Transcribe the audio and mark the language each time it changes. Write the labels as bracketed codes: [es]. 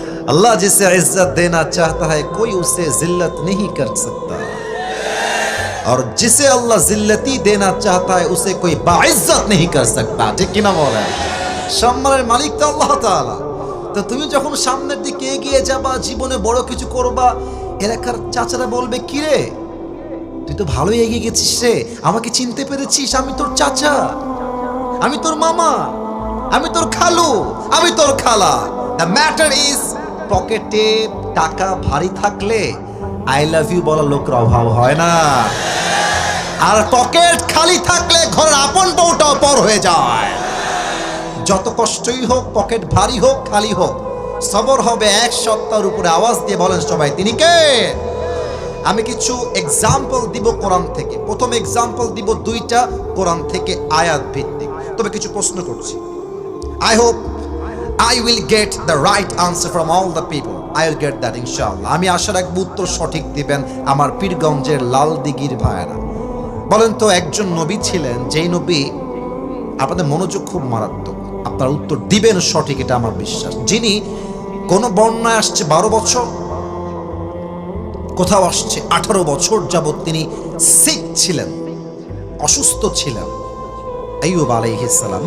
[hi] अल्लाह जिसे इज्जत देना चाहता है कोई उसे जिल्लत नहीं कर सकता, और जिसे अल्लाह जिल्लती देना चाहता है उसे कोई बाइज्जत नहीं कर सकता। ठीक [bn] কিনা বলেন? সম্মানের মালিক তো আল্লাহ তাআলা। তো তুমি যখন সামনের দিকে এগিয়ে যাবা, জীবনে বড় কিছু করবা, এলাকার চাচারা বলবে, কি রে তুই তো ভালোই এগিয়ে গেছিস রে, আমাকে চিনতে পেরেছিস? আমি তোর চাচা, আমি তোর মামা, আমি তোর খালু, আমি তোর খালা। [en] the matter is, [bn] পকেটে টাকা ভারী থাকলে [en] I love you [bn] বলার লোকের অভাব হয় না, আর পকেট খালি থাকলে ঘরের আপন বউটাও পর হয়ে যায়। যত কষ্টই হোক, পকেট ভারী হোক খালি হোক, সবর হবে এক সপ্তাহের উপরে। আওয়াজ দিয়ে বলেন সবাই, তিনি কে? আমি কিছু এক্সাম্পল দিব কোরআন থেকে। প্রথম এক্সাম্পল দিব দুইটা কোরআন থেকে আয়াত ভিত্তিক, তবে কিছু প্রশ্ন করছি। [en] I hope I will get the right answer from all the people. I will get that inshallah. [bn] আমি আশা রাখব উত্তর সঠিক দিবেন আমার পীরগঞ্জের লাল দিঘির ভাইরা। বলেন তো, একজন নবী ছিলেন, যেই নবী, আপনাদের মনোযোগ খুব মারাত্মক, আপনারা উত্তর দিবেন সঠিক, এটা আমার বিশ্বাস। যিনি কোন বর্ণনায় আসছে 12 বছর, কোথাও আসছে 18 বছর যাবত তিনি সিক ছিলেন, অসুস্থ ছিলেন। আইয়ুব আলাইহিস সালাম।